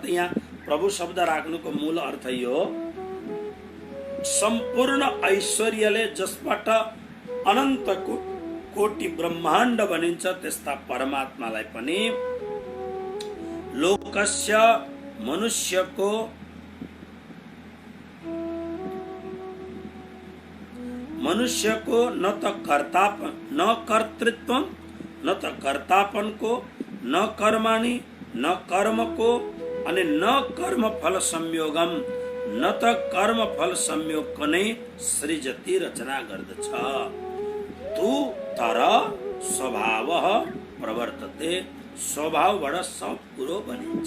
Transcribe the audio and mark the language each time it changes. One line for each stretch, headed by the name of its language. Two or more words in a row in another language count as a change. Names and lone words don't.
Nepali: यहाँ प्रभु शब्द राख्नुको मूल अर्थ यो हो, सम्पूर्ण ऐश्वर्यले जसबाट अनन्तको कोटि ब्रह्माण्ड बनिन्छ, त्यस्ता परमात्मालाई पनि लोकस्य मनुष्यको न त कर्तृत्व न त कर्तापनको,
Sanskrit: न कर्माणि
Nepali: न कर्मको, अनि
Sanskrit: न कर्म फल संयोगम,
Nepali: न त कर्म फल संयोगको नै सृजति रचना गर्दछ। तु तर
Sanskrit: स्वभाव प्रवर्तते,
Nepali: स्वभावबाट सब कुरो बनिन्छ।